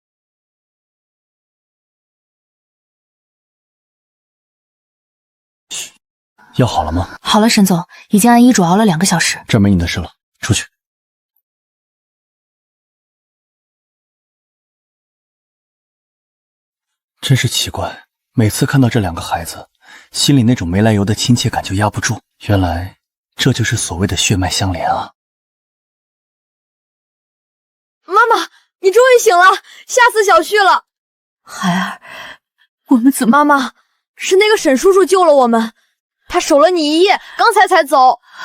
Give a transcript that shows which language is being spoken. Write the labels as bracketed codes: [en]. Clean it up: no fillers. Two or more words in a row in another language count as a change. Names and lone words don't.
[zh] 藥好了嗎？好了，沈總，已經按醫囑熬了2個小時。這沒你的事了，出去。真是奇怪，每次看到這2個孩子，心裡那種沒來由的親切感就壓不住。原來這就是所謂的血脈相連啊！媽媽，你終於醒了，嚇死小旭了。孩兒，我們怎麼…… 媽媽，是那個沈叔叔救了我們，他守了你1夜，剛才走。